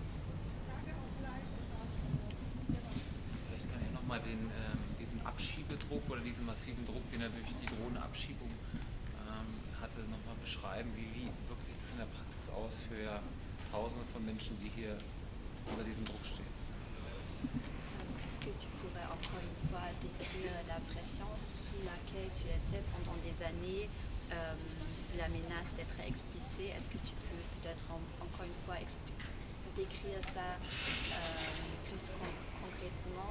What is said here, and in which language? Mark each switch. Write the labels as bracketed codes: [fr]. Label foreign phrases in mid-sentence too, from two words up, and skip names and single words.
[de] Vielleicht kann ich nochmal diesen Abschiebedruck oder diesen massiven Druck, den er durch die Drohnenabschiebung hatte, nochmal beschreiben. Wie wirkt sich das in der Praxis aus für Tausende von Menschen, die hier unter diesem Druck stehen? [fr] Est-ce que tu pourrais encore une fois décrire la pression sous laquelle tu étais pendant des années, la menace d'être expulsé? Est-ce que tu peux peut-être encore une fois décrire ça plus concrètement?